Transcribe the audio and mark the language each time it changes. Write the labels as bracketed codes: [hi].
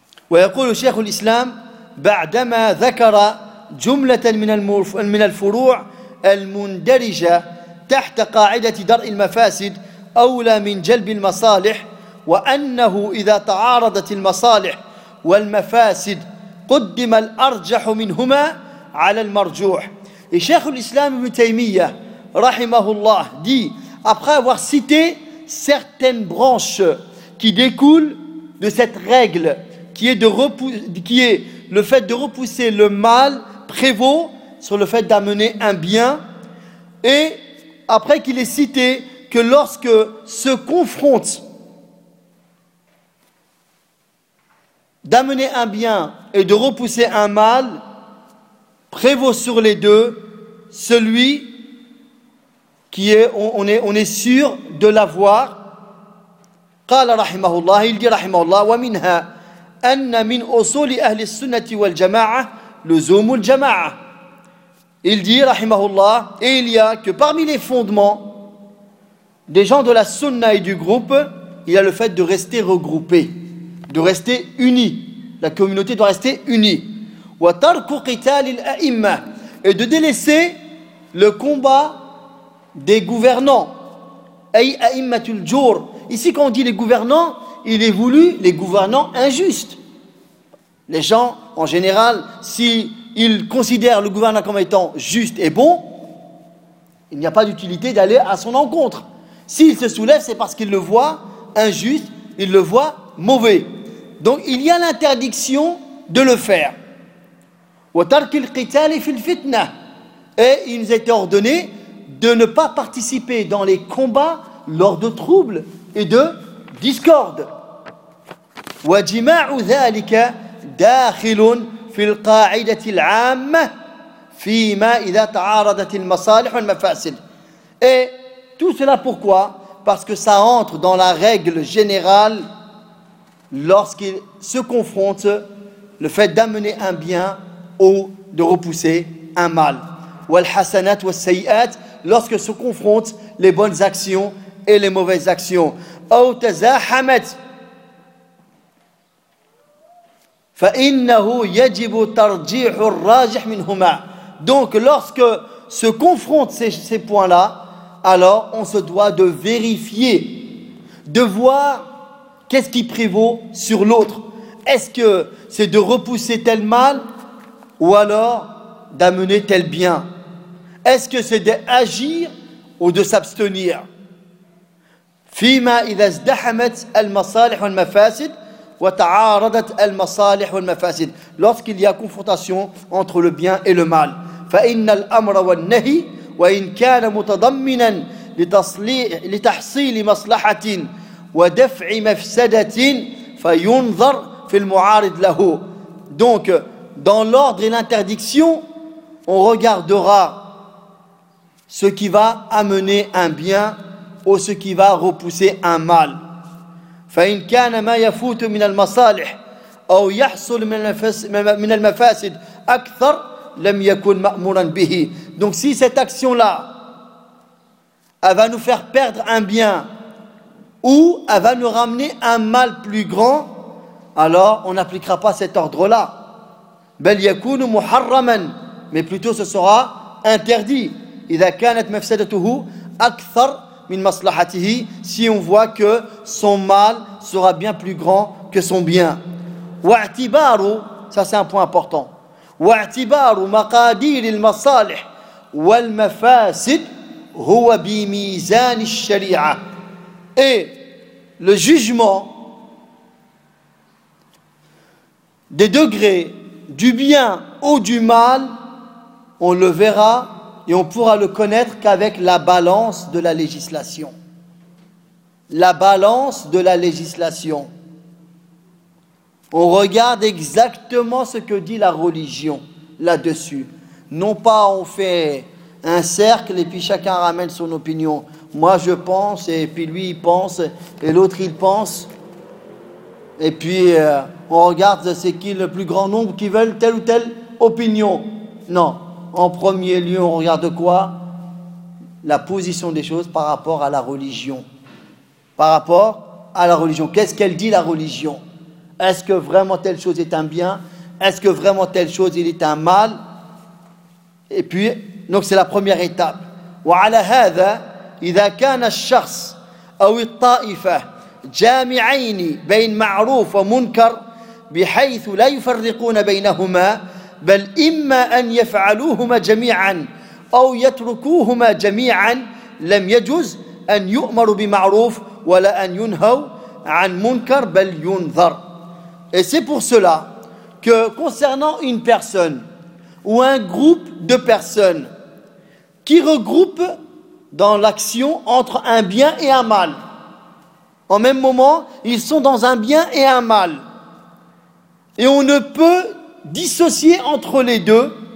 [ar] ويقول شيخ الإسلام بعدما ذكر جملة من الفروع المندرجة تحت قاعدة درء المفاسد أولى من جلب المصالح، وأنه إذا تعارضت المصالح والمفاسد قدم الأرجح منهما على المرجوح. [fr] Et Cheikh l'Islam Ibn Taymiyyah, rahimahullah, dit, après avoir cité certaines branches qui découlent de cette règle, qui est le fait de repousser le mal prévaut sur le fait d'amener un bien, et après qu'il ait cité que lorsque se confrontent d'amener un bien et de repousser un mal, prévaut sur les deux celui qui est on est sûr de l'avoir. [ar] قال رحمه الله [fr] il dit [ar] رحمه الله ومنها أن من أصول أهل السنة والجماعة لزوم الجماعة. [fr] Il dit [ar] رحمه الله [fr] et il y a que parmi les fondements des gens de la sunna et du groupe, il y a le fait de rester regroupé, de rester unis. La communauté doit rester unie. [ar] وترك قتال الأئمة [fr] et de délaisser le combat des gouvernants. [ar] أي أئمة الجور. [fr] Ici, quand on dit les gouvernants, il est voulu les gouvernants injustes. Les gens, en général, s'ils considèrent le gouvernant comme étant juste et bon, il n'y a pas d'utilité d'aller à son encontre. S'il se soulève, c'est parce qu'il le voit injuste, il le voit mauvais. Donc, il y a l'interdiction de le faire. [ar] وَتَرْكِ الْقِتَالِ فِي الْفِتْنَةِ [fr] Et il nous a été ordonné de ne pas participer dans les combats lors de troubles et de discordes. [ar] وَجِمَاعُ ذَلِكَ دَاخِلٌ فِي الْقَاعِدَةِ الْعَامَّةِ فِي مَا إِذَا تَعَارَدَتِ الْمَصَالِحُ وَالْمَفَاسِدِ [fr] Et tout cela pourquoi ? Parce que ça entre dans la règle générale lorsqu'il se confronte le fait d'amener un bien ou de repousser un mal. [ar] والحسنات والسيئات [fr] lorsque se confrontent les bonnes actions et les mauvaises actions. [ar] أو تزاحمت فإنه يجب ترجيح الراجح منهما. [fr] Donc lorsque se confrontent ces points-là, alors on se doit de vérifier, de voir qu'est-ce qui prévaut sur l'autre. Est-ce que c'est de repousser tel mal ou alors d'amener tel bien? Est-ce que c'est d'agir ou de s'abstenir? [ar] فيما إذا ازدحمت المصالح والمفاسد وتعارضت المصالح والمفاسد. [fr] Lorsqu'il y a confrontation entre le bien et le mal. [ar] فإن الأمر والنهي وإن كان متضمنا لتحصيل مصلحة ودفع مفسدة فينظر في المعارض له. [fr] Donc, dans l'ordre et l'interdiction, on regardera ce qui va amener un bien ou ce qui va repousser un mal. [ar] فإن كان ما يفوت من المصالح أو يحصل من المفاسد أكثر لم يكن مأمورا به. [fr] Donc si cette action-là, elle va nous faire perdre un bien ou elle va nous ramener un mal plus grand, alors on n'appliquera pas cet ordre-là. [ar] بل يكون محرما. [fr] Mais plutôt ce sera interdit. [ar] إذا كانت مفسدته أكثر من مصلحته. [fr] Si on voit que son mal sera bien plus grand que son bien. واعتبار, ça c'est un point important. [ar] واعتبار مقادير المصالح والمفاسد هو بميزان الشريعة. [fr] Et le jugement des degrés du bien ou du mal, on le verra et on pourra le connaître qu'avec la balance de la législation. La balance de la législation. On regarde exactement ce que dit la religion là-dessus. Non pas on fait un cercle et puis chacun ramène son opinion. Moi je pense et puis lui il pense et l'autre il pense. Et puis on regarde c'est qui le plus grand nombre qui veulent telle ou telle opinion. Non. En premier lieu, on regarde quoi ? La position des choses par rapport à la religion. Par rapport à la religion. Qu'est-ce qu'elle dit la religion ? Est-ce que vraiment telle chose est un bien? Est-ce que vraiment telle chose il est un mal? Et puis, donc c'est la première étape. [ar] وعلى هذا إذا كان الشخص أو الطائفة جامعين بين معروف ومنكر بحيث لا يفرقون بينهما بل إما أن يفعلوهما جميعا أو يتركوهما جميعا لم يجوز أن يؤمر بمعروف ولا أن ينهوا عن منكر بل ينذر. [fr] Et c'est pour cela que concernant une personne ou un groupe de personnes qui regroupent dans l'action entre un bien et un mal. En même moment, ils sont dans un bien et un mal. Et on ne peut dissocier entre les deux.